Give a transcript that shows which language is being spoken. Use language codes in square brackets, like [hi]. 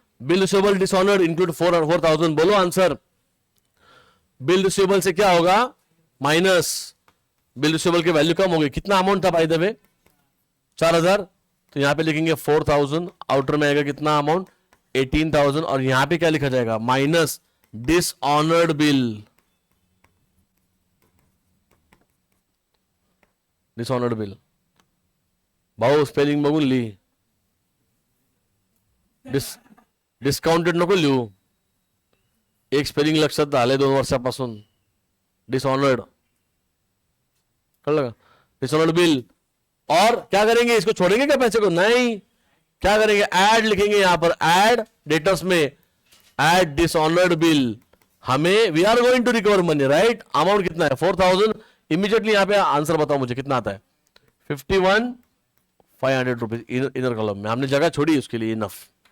[hi] Bill receivable dishonoured include 4,000, बोलो answer. Bill receivable से क्या होगा, माइनस, बिल रिसीवेबल की वैल्यू कम होगी, कितना अमाउंट था बाय द वे, 4,000, तो यहां पे लिखेंगे 4,000, आउटर में आएगा कितना अमाउंट, 18,000, और यहां पे क्या लिखा जाएगा, minus dishonoured bill, dishonoured bill. [mr] भाऊ स्पेलिंग बघून ली, डिस्काउंटेड नको लिहू, एक स्पेलिंग लक्षात आले 2 वर्षापासून, डिसऑनर्ड, कळलं का, डिसऑनर्ड बिल। [hi] और क्या करेंगे, इसको छोड़ेंगे क्या पैसे को, नहीं, क्या करेंगे, ऐड लिखेंगे यहां पर, ऐड डेटर्स में, ऐड डिसऑनर्ड बिल, हमें [en] we are going to recover money, [hi] right. Amount कितना है, 4,000, इमीडिएटली यहां पे आंसर बताओ मुझे कितना आता है, 51,500 रुपीज इनर कॉलम में, हमने जगह छोड़ी उसके लिए, इनफ।